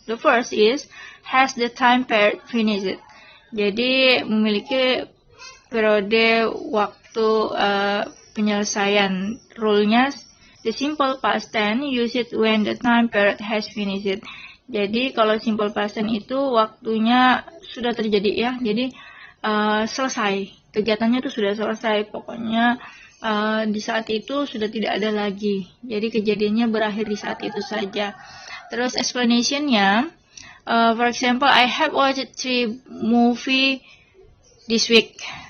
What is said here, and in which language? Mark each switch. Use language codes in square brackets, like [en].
[en] The first is, has the time period finished? [id] Jadi memiliki periode waktu penyelesaian. [en] Rule-nya, the simple past tense use it when the time period has finished. [id] Jadi kalau simple past tense itu waktunya sudah terjadi ya. Jadi selesai. Kegiatannya itu sudah selesai. Pokoknya di saat itu sudah tidak ada lagi. Jadi kejadiannya berakhir di saat itu saja. Terus explanation-nya, [en] for example, I have watched 3 movies this week.